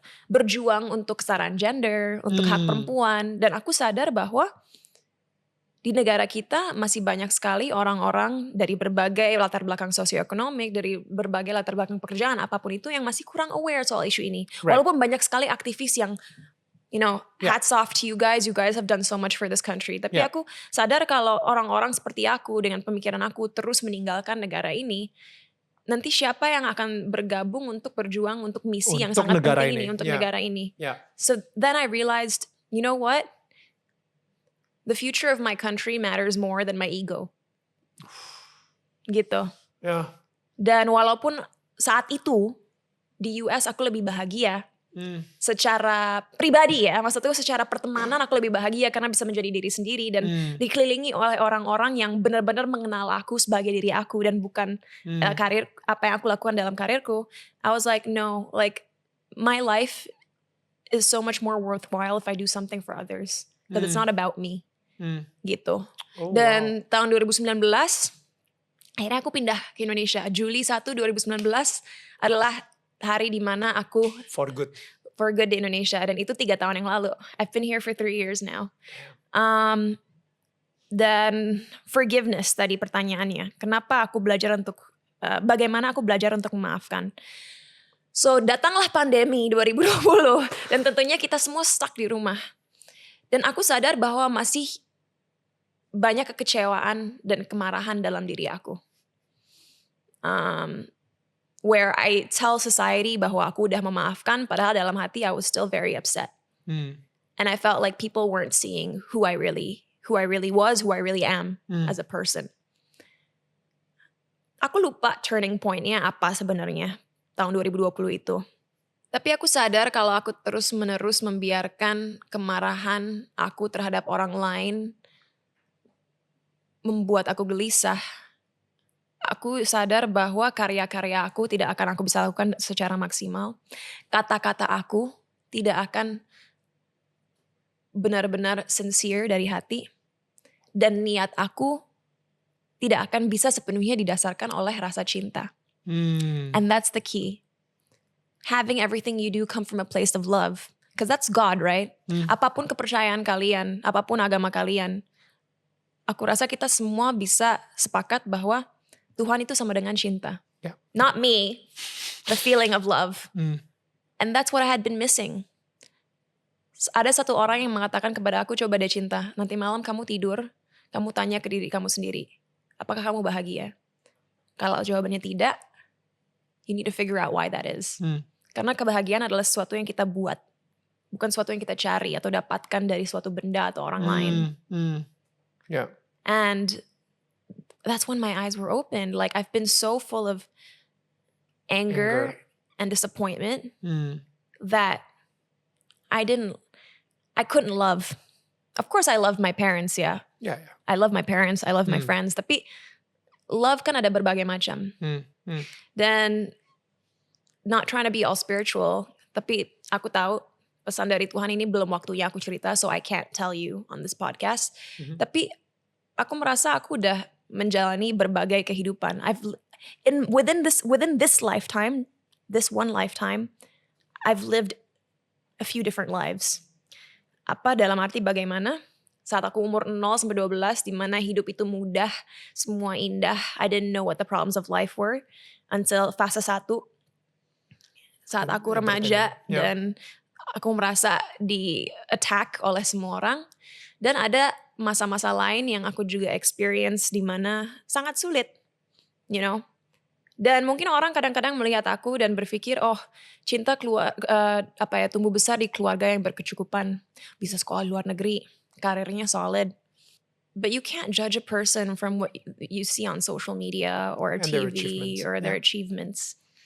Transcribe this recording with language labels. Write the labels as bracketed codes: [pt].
[id] berjuang untuk kesetaraan gender, untuk hak perempuan. Dan aku sadar bahwa di negara kita masih banyak sekali orang-orang dari berbagai latar belakang sosioekonomik, dari berbagai latar belakang pekerjaan, apapun itu yang masih kurang aware soal isu ini. [en] Right. [id] Walaupun banyak sekali aktivis yang, [en] hats off to you guys have done so much for this country. [id] Tapi aku sadar kalau orang-orang seperti aku dengan pemikiran aku terus meninggalkan negara ini, nanti siapa yang akan bergabung untuk berjuang untuk misi yang sangat penting ini, untuk negara ini. [en] So then I realized, you know what? The future of my country matters more than my ego. Gitu. [id] Dan walaupun saat itu di US aku lebih bahagia. Secara pribadi ya, maksudnya secara pertemanan aku lebih bahagia karena bisa menjadi diri sendiri dan dikelilingi oleh orang-orang yang benar-benar mengenal aku sebagai diri aku dan bukan karir apa yang aku lakukan dalam karirku. [en] I was like, no, like my life is so much more worthwhile if I do something for others. Because it's not about me. [id] Gitu. Dan tahun 2019 akhirnya aku pindah ke Indonesia. Juli 1 2019 adalah hari dimana aku [en] for good [id] di Indonesia, dan itu 3 tahun yang lalu. [en] I've been here for 3 years now. [id] Dan forgiveness tadi pertanyaannya, kenapa aku belajar untuk bagaimana aku belajar untuk memaafkan. So datanglah pandemi 2020 dan tentunya kita semua stuck di rumah. Dan aku sadar bahwa masih banyak kekecewaan dan kemarahan dalam diri aku. [en] Where I tell society [id] bahwa aku udah memaafkan, padahal dalam hati [en] I was still very upset. And I felt like people weren't seeing who I really was, who I really am as a person. [id] Aku lupa turning point-nya apa sebenarnya tahun 2020 itu. Tapi aku sadar kalau aku terus-menerus membiarkan kemarahan aku terhadap orang lain membuat aku gelisah. Aku sadar bahwa karya-karya aku tidak akan aku bisa lakukan secara maksimal. Kata-kata aku tidak akan benar-benar sincere dari hati. Dan niat aku tidak akan bisa sepenuhnya didasarkan oleh rasa cinta. [en] And that's the key. Having everything you do come from a place of love. Because that's God, right? [id] Apapun kepercayaan kalian, apapun agama kalian, aku rasa kita semua bisa sepakat bahwa Tuhan itu sama dengan cinta. [en] Not me, the feeling of love. And that's what I had been missing. [id] Ada satu orang yang mengatakan kepada aku, coba deh cinta, nanti malam kamu tidur, kamu tanya ke diri kamu sendiri, apakah kamu bahagia? Kalau jawabannya tidak, [en] you need to figure out why that is. [id] Karena kebahagiaan adalah sesuatu yang kita buat, bukan sesuatu yang kita cari atau dapatkan dari suatu benda atau orang lain. [en] And that's when my eyes were opened. Like I've been so full of anger and disappointment that I couldn't love. Of course I love my parents, yeah. I love my parents, I love my friends. [id] Tapi love kan ada berbagai macam. Dan [en] not trying to be all spiritual, [id] tapi aku tahu pesan dari Tuhan ini belum waktunya aku cerita, [en] so I can't tell you on this podcast. [id] Tapi aku merasa aku udah menjalani berbagai kehidupan. [en] Within this lifetime, this one lifetime, I've lived a few different lives. [id] Apa dalam arti bagaimana? Saat aku umur 0 sampai 12, di mana hidup itu mudah, semua indah. [en] I didn't know what the problems of life were until fase 1. [id] Saat aku remaja dan aku merasa di-attack oleh semua orang. Dan ada masa-masa lain yang aku juga experience di mana sangat sulit, you know. Dan mungkin orang kadang-kadang melihat aku dan berpikir, oh, cinta tumbuh besar di keluarga yang berkecukupan, bisa sekolah luar negeri, karirnya solid. [en] But you can't judge a person from what you see on social media or TV or their achievements.